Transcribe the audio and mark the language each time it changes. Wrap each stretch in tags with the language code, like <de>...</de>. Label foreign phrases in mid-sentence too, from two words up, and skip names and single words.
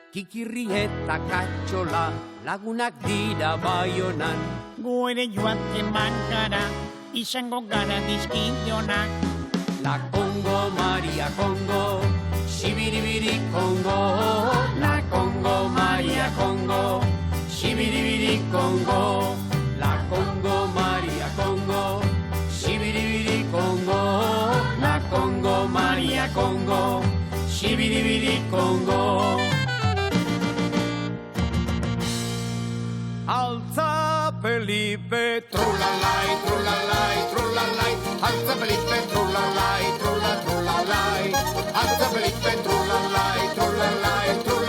<eu>Ikirri eta Katxola lagunak dira Baionan. Gu ere joaten bagara, izango gara dizkidonak.</eu> <es>La Congo, Maria Congo, Shibiribiri Congo. La Congo, Maria Congo, Shibiribiri Congo. La Congo, Maria Congo, Shibiribiri Congo. La Congo, Maria Congo, Shibiribiri Congo. Alza Felipe, trulalai, trulalai, trulalai. Alza Felipe, trulalai, trulalai. Alza Felipe, trulalai, trulalai, trulalai.</es>